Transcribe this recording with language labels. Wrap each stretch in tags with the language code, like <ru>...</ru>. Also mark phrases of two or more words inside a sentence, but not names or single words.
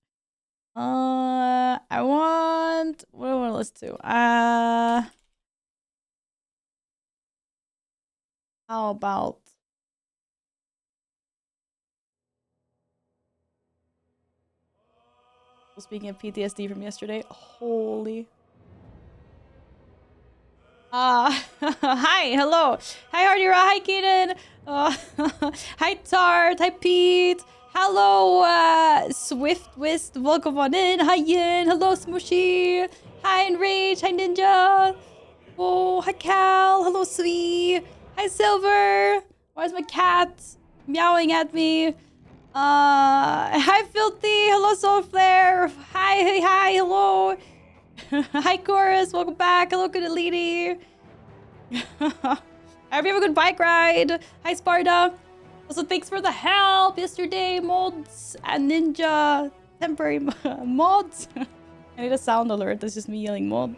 <en>I want what do I want to listen to? How about speaking of PTSD from yesterday? Holy. Hi, hello. Hi, Hardira. Hi, Keenan. Hi, Tart. Hi, Pete. Hello, Swift Wist. Welcome on in. Hi, Yin. Hello, Smooshy. Hi, Enrage. Hi, Ninja. Oh, hi, Cal. Hello, Sweet. Hi, Silver. Why is my cat meowing at me? Hi, Filthy. Hello, Soulflare. Hi, hello. Hi, Chorus. Welcome back. Hello, good lady. I hope you have a good bike ride. Hi, Sparta. Also, thanks for the help yesterday, mods and ninja temporary mods. I need a sound alert. That's just me yelling mods.</en>